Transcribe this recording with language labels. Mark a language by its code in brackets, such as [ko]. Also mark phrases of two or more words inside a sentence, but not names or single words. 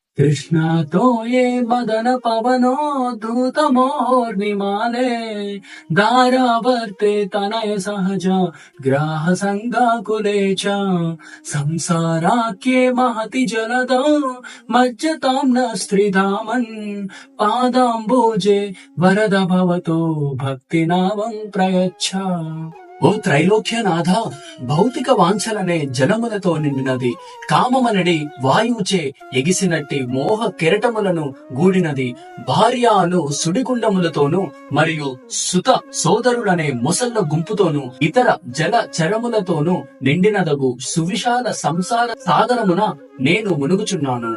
[sa] कृष्ण तो ये मदन पवनोद्धूत मोर्निमाले धारावर्ते तनय सहज ग्राह संगाकुले च संसाराख्ये महति जलदौ मज्जतां न स्त्रीधामन् पादाम्बोजे वरद भवतो भक्तिनावं प्रयच्छ। [te] ఓ త్రైలోక్యనాథ, భౌతిక వాంఛలనే జలములతో నిండినది, కామమనడి వాయువుచే ఎగిసినట్టి మోహ కెరటములను గూడినది, భార్యాను సుడిగుండములతోనూ మరియు సుత సోదరులనే మొసళ్ళ గుంపుతోనూ ఇతర జల చరములతోనూ నిండినదగు సువిశాల సంసార సాగరమున నేను మునుగుచున్నాను.